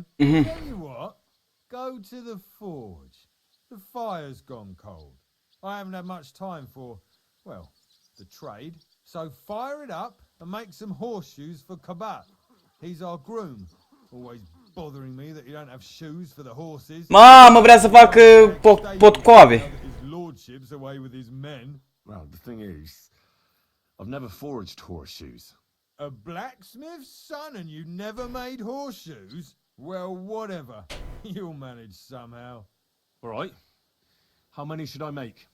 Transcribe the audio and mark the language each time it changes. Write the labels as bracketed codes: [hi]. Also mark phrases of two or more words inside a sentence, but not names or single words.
[en] Tell you what, go to the forge. The fire's gone cold. I haven't had much time for, well, the trade. So fire it up and make some horseshoes for Kabat. He's our groom. Always bothering me that you don't have shoes for the horses. [ro] Mamă, vrea să fac potcoave. [en] His lordship's away with his men. Well, the thing is, I've never forged horseshoes. A blacksmith's son and you never made horseshoes? Well, whatever. You'll manage somehow. All right. How many should I make?